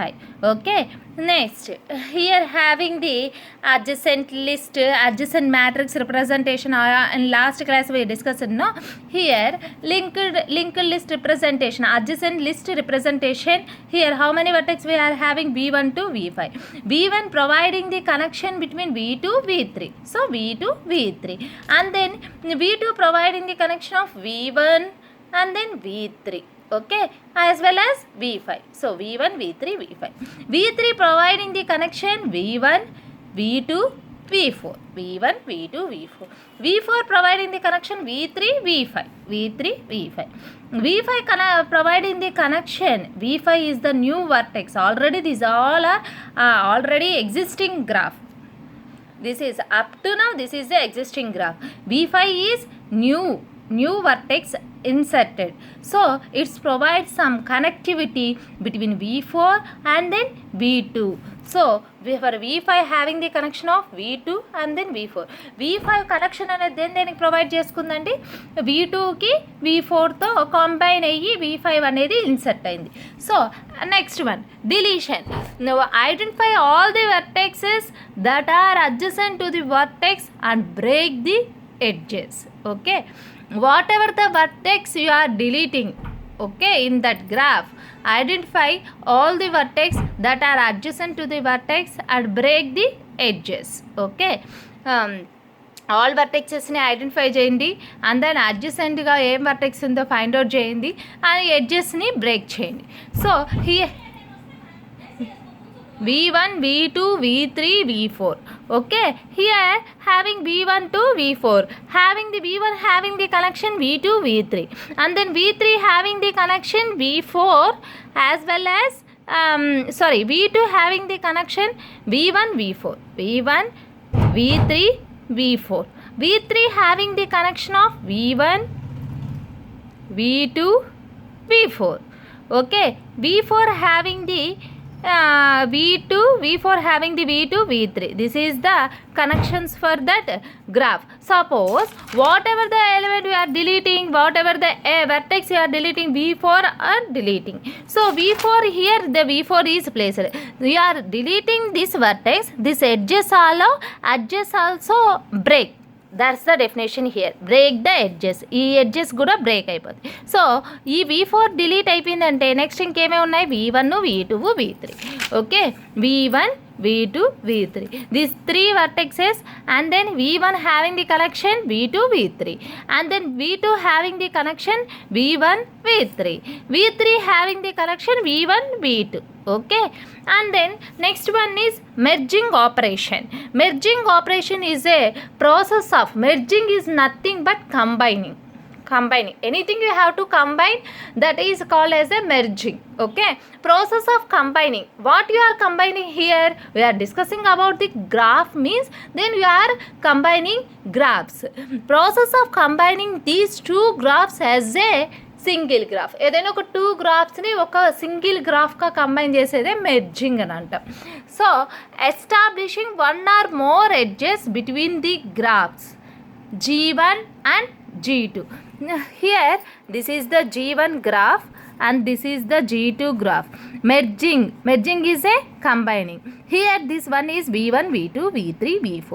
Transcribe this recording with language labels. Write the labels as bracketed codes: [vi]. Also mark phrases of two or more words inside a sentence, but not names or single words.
[en] Okay, next here having the adjacent list, adjacent matrix representation. In last class we discussed, no, here linked list representation, adjacent list representation. Here how many vertex we are having? v1 to v5. v1 providing the connection between v2 v3, so v2 v3, and then v2 providing the connection of v1 and then v3, okay, as well as v5. So v1 v3 v5. v3 providing the connection v1 v2 v4, v1 v2 v4. v4 providing the connection v3 v5, v3 v5. v5 providing the connection, v5 is the new vertex. Already these all are already existing graph. This is up to now, this is the existing graph. v5 is new vertex inserted, so it provides some connectivity between v4 and then v2. So for v5 having the connection of v2 and then v4. [te] v5 connection అనేది దేనికి ప్రొవైడ్ చేసుకుందండి? v2 కి v4 తో కంబైన్ అయ్యి v5 అనేది ఇన్సర్ట్ అయింది. [en] So next one, deletion. Now identify all the vertices that are adjacent to the vertex and break the edges. Okay, whatever the vertex you are deleting, okay, in that graph, identify all the vertex that are adjacent to the vertex and break the edges. [te] Okay, [en] all vertexes [te] ని ఐడెంటిఫై చేయండి, [en] and then [te] అడ్జసెంట్గా ఏం వర్టెక్స్ ఉందో [en] find out [te] చేయండి, [en] and edges [te] బ్రేక్ చేయండి. [en] So here v1 v2 v3 v4. okay, here having v1 to v4, having the v1 having the connection v2 v3, and then v3 having the connection v4 as well as v2 having the connection v1 v4, v1 v3 v4, v3 having the connection of v1 v2 v4. okay, v4 having the v4 having the v2 v3. This is the connections for that graph. Suppose whatever the element you are deleting, whatever the vertex you are deleting, v4 are deleting. So v4 here, the v4 is placed. We are deleting this vertex, this edges also break. That's the definition here. Break the edges. [te] ఈ ఎడ్జెస్ కూడా బ్రేక్ అయిపోతాయి. సో ఈ v4 డిలీట్ అయిపోయిందంటే నెక్స్ట్ ఇంకేమేమి ఉన్నాయి? [en] v1 v2 v3. ఓకే, v1 v2 v3. These three vertices, and then v1 having the connection v2 v3, and then v2 having the connection v1 v3, v3 having the connection v1 v2. okay, and then next one is merging operation. Merging operation is a process of merging, is nothing but combining. Anything you have to combine, that is called as a merging. okay, process of combining. What you are combining here? We are discussing about the graph, means then you are combining graphs. Process of combining these two graphs as a single graph. [te] ఏదైనా ఒక [en] two graphs [te] ఒక [en] single graph [te] కంబైన్ చేసేదే మెర్జింగ్ అని అంటాం. [en] So establishing one or more edges between the graphs g1 and g2. Here this is the G1 graph and this is the G2 graph. Merging is a combining. Here this one is V1, V2, V3, V4.